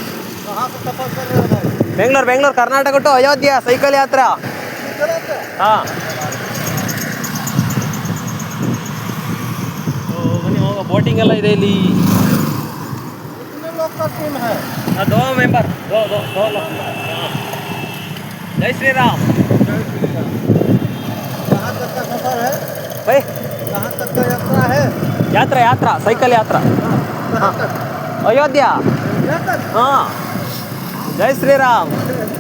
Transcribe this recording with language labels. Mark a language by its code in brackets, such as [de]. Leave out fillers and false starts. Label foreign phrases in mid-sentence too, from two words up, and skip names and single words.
[kn] ಬೆಂಗಳೂರು ಕರ್ನಾಟಕ ಟು ಅಯೋಧ್ಯ ಸೈಕಲ್ ಯಾತ್ರಾ. ಹಾಂ ಬನ್ನಿ ಹೋಗ. ಬೋಟಿಂಗ್ ಎಲ್ಲ ಇದೆ ಇಲ್ಲಿ. 2 ಮೆಂಬರ್, 2 लोग. [hi] जय श्री राम. कहाँ तक का सफर है भाई? कहाँ तक का यात्रा है? यात्रा साइकिल यात्रा. कहाँ तक? अयोध्या. [kn] ಹಾಂ ಜೈ ಶ್ರೀರಾಮ್